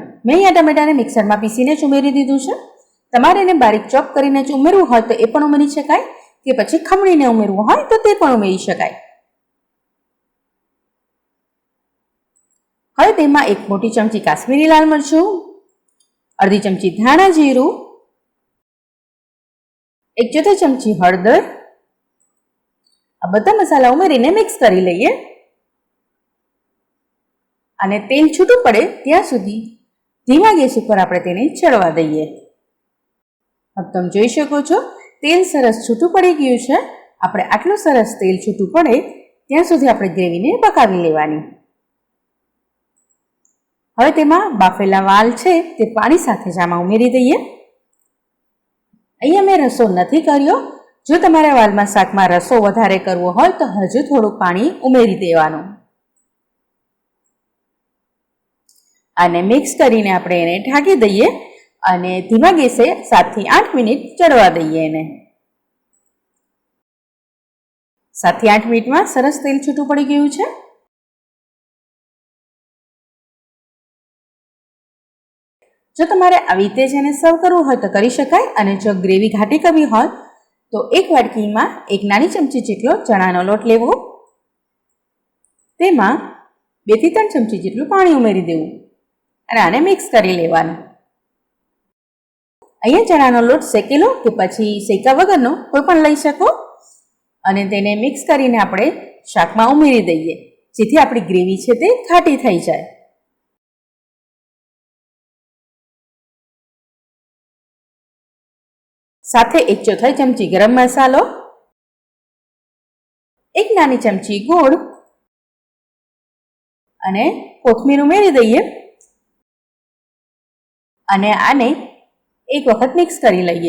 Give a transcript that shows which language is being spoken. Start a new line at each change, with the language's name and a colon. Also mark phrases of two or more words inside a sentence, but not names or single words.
Gujarati: મેં અહીંયા ટમેટાને મિક્સરમાં પીસીને જ ઉમેરી દીધું છે। તમારે ને બારીક ચોપ કરીને જ ઉમેરવું હોય તો એ પણ ઉમેરી શકાય કે પછી ખમણીને ઉમેરવું હોય તો તે પણ ઉમેરી શકાય। હવે તેમાં 1 મોટી ચમચી કાશ્મીરી લાલ મરચું, અર્ધી ચમચી ધાણા જીરું, 1/4 ચમચી હળદર, આ બધા મસાલા ઉમેરીને મિક્સ કરી લઈએ અને તેલ છૂટું પડે ત્યાં સુધી ધીમા ગેસ પર આપણે તેને ચઢવા દઈએ। અબ તમે જોઈ શકો છો તેલ સરસ છૂટું પડી ગયું છે। આપણે આટલું સરસ તેલ છૂટું પડે ત્યાં સુધી આપણે ગ્રેવીને પકાવી લેવાની। હવે તેમાં બાફેલા વાલ છે તે પાણી સાથે જ આમાં ઉમેરી દઈએ। અહીંયા મેં રસો નથી કર્યો। જો તમારે વાલમાં શાકમાં રસો વધારે કરવો હોય તો હજુ થોડું પાણી ઉમેરી દેવાનું અને મિક્સ કરીને આપણે એને ઢાંકી દઈએ અને ધીમા ગેસે 7 થી 8 મિનિટ ચઢવા દઈએ એને। 7 થી 8 મિનિટમાં સરસ તેલ છૂટું પડી ગયું છે। જો તમારે આવી રીતે જેને સર્વ કરવું હોય તો કરી શકાય। અને જો ગ્રેવી ઘાટી કરવી હોય તો 1 વાટકીમાં 1 નાની ચમચી જેટલો ચણાનો લોટ લેવો। તેમાં 2 થી 3 ચમચી જેટલું પાણી ઉમેરી દેવું અને આને મિક્સ કરી લેવાનું। અહીંયા ચણાનો લોટ શેકેલો કે પછી શેકા વગરનો કોઈ પણ લઈ શકો અને તેને મિક્સ કરીને આપણે શાકમાં ઉમેરી દઈએ, જેથી આપણી ગ્રેવી છે તે ઘાટી થઈ જાય। સાથે 1/4 ચમચી ગરમ મસાલો, 1 નાની ચમચી ગોળ અને કોથમીર ઉમેરી દઈએ અને આને એક વખત મિક્સ કરી લઈએ।